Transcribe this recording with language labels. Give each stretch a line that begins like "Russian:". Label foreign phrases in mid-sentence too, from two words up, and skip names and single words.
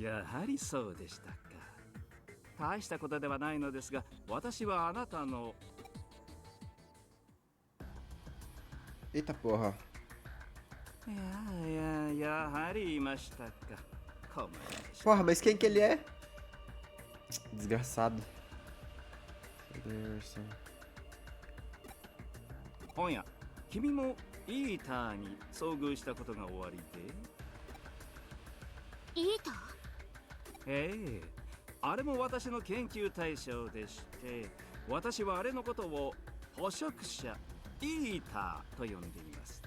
Japanese: やはりそうでしたか。大したことではないのですが、私はあなたの
Portuguese: Eita porra.
Japanese: やはりいましたか。困りました。
Portuguese: Porra, mas quem que ele é? Desgraçado.
Japanese: おや、君もイーターに遭遇したことがおありで？イーター？ええ、あれも私の研究対象でして、私はあれのことを捕食者イーターと呼んでいます。